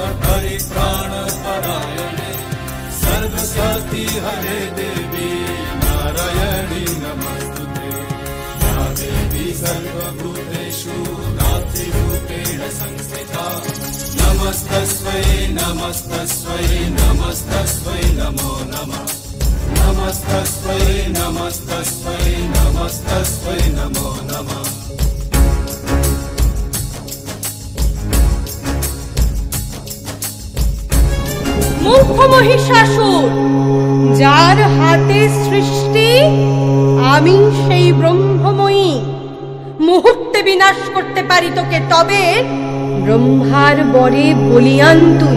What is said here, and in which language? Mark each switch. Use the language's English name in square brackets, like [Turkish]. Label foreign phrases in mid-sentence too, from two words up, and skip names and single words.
[Sanskrit] सर्वसती हरे देवी नारायणी नमस्तुते या देवी सर्वभूतेषु नास्तिरूपेण संस्थिता नमस्तस्मै नमस्तस्मै नमस्तस्मै नमो नमः नमस्तस्मै नमस्तस्मै नमस्तस्मै नमो नमः। [Bangla] মূর্খ মহিষাসুর, যার হাতে সৃষ্টি, আমি সেই ব্রহ্মময়ী। মুহূর্তে বিনাশ করতে পারি তোকে, তবে ব্রহ্মার বরে বলিয়ান তুই।